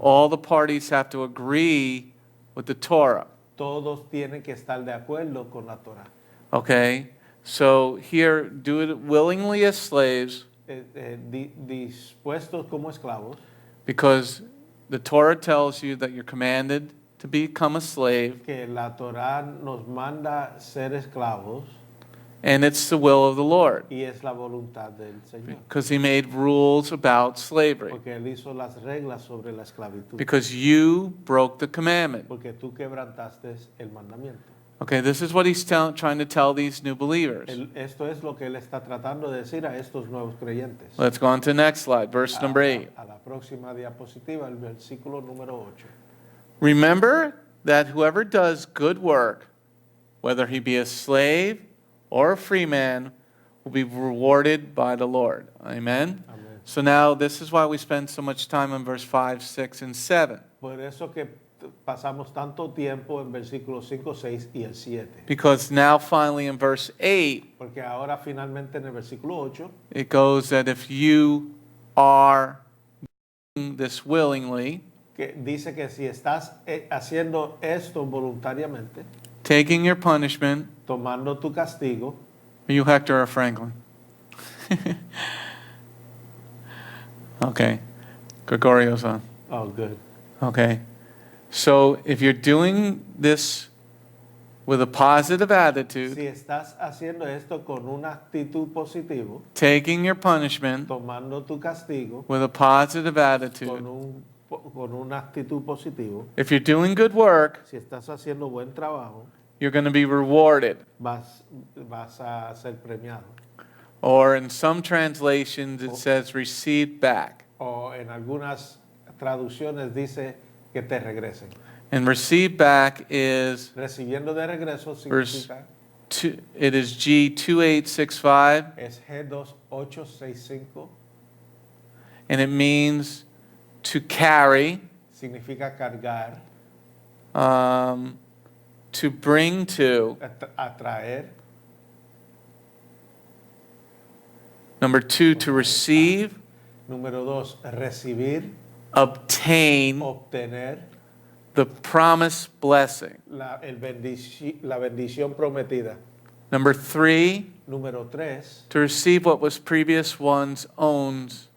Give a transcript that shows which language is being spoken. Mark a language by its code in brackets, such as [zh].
[en] All the parties have to agree with the Torah. [es] Todos tienen que estar de acuerdo con la Torah. [en] Okay? So here, do it willingly as slaves, [es] Dispuestos como esclavos, [en] because the Torah tells you that you're commanded to become a slave, [es] que la Torah nos manda ser esclavos [en] and it's the will of the Lord, [es] y es la voluntad del Señor. [en] because He made rules about slavery, [es] Porque Él hizo las reglas sobre la esclavitud. [en] because you broke the commandment. [es] Porque tú quebrantaste el mandamiento. [en] Okay, this is what He's trying to tell these new believers. [es] Esto es lo que Él está tratando de decir a estos nuevos creyentes. [en] Let's go on to the next slide, verse number 8. [es] A la próxima diapositiva, el versículo número 8. [en] Remember that whoever does good work, whether he be a slave or a free man, will be rewarded by the Lord. Amen? [es] Amén. [en] So now this is why we spend so much time on verse 5, 6, and 7. [es] Por eso que pasamos tanto tiempo en versículos 5, 6 y el 7. [en] Because now finally in verse 8, [es] Porque ahora finalmente en el versículo 8 [en] it goes that if you are doing this willingly, [es] que dice que si estás haciendo esto voluntariamente, [en] taking your punishment, [es] tomando tu castigo, [en] are you Hector or Franklin? Okay. Gregorio's on. oh good. Okay. So if you're doing this with a positive attitude, [es] Si estás haciendo esto con una actitud positiva, [en] taking your punishment [es] tomando tu castigo [en] with a positive attitude, [es] con una actitud positiva, [en] if you're doing good work, [es] si estás haciendo buen trabajo, [en] you're going to be rewarded. [es] vas a ser premiado. [en] Or in some translations, it says received back. [es] O en algunas traducciones dice que te regresen. [en] And received back is, [es] Recibiendo de regreso [en] Verse- [es] significa [en] it is G2865, [es] es G2865, [en] and it means to carry, [es] significa cargar, [en] to bring to. [es] atraer. [en] Number 2, to receive, [es] Número 2, recibir, [en] obtain [es] obtener [en] the promised blessing. [es] la bendición prometida. [en] Number 3, [es] Número 3, [en] to receive what was previous one's own.